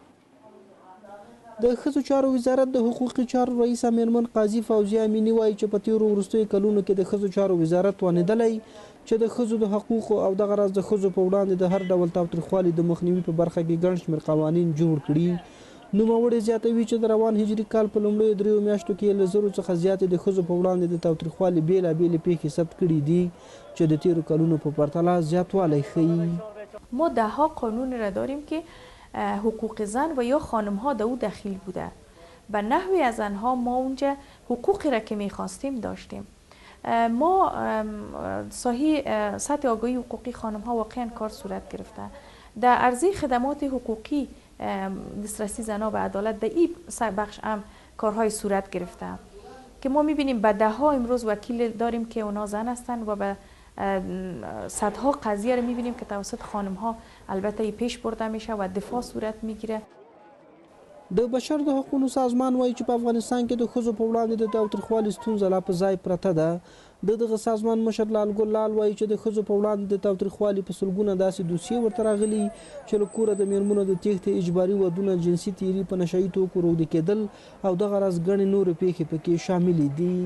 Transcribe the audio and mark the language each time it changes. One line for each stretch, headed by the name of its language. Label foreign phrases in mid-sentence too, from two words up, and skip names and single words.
Pashto: د ښځو چارو وزارت د حقوقي چارو رئیسه میرمن قاضي فوزیه امینی وایي چې په تیرو وروستیو کلونو کې د ښځو چارو وزارت توانېدلی چې د ښځو د حقوقو او دغه راز د ښځو په وړاندې د هر ډول تاوتریخوالي د مخنیوي په برخه کې ګڼ شمېر قوانین جوړ کړي. نوموړی زیاتوي چې د روان هجري کال په لومړیو 3 میاشتو کې له 1000 څخه زیاتې د ښځو په وړاندې د تاوتریخوالي بېلابېلې پیښې ثبت کړي دي چې د تیرو کلونو په پرتله زیاتوالی ښیي.
Persian: ما دهها قانون را داریم که حقوق زن و یا خانم ها در او دخیل بوده. به نحوی از آنها ما اونجا حقوقی را که میخواستیم داشتیم. ما سطح آگاهی حقوقی خانم ها واقعا کار صورت گرفته. در عرضه خدمات حقوقی دسترسی زنها به عدالت در این بخش هم کارهای صورت گرفته که ما میبینیم به دهها امروز وکیل داریم که اونا زن هستند و به صدها قضیه رو میبینیم که توسط خانم ها البته پیش برده میشه و دفاع صورت میگیره.
Pashto: د بشر د حقوقو سازمان وایي چې په افغانستان کې د ښځو په وړاندې د تاوتریخوالي ستونزه لا په ځای پرته ده. دغه سازمان مشر لال ګل لال وایي چې د ښځو په وړاندې د تاوتریخوالي په سلګونه داسې دوسیې ورته راغلي چې له کوره د میرمنو د تېښتې، اجباري ودونه، جنسي تیري، په نشهیي توکو روږدي کېدل او دغه راز ګڼې نورې پیښې پکې شاملې دي.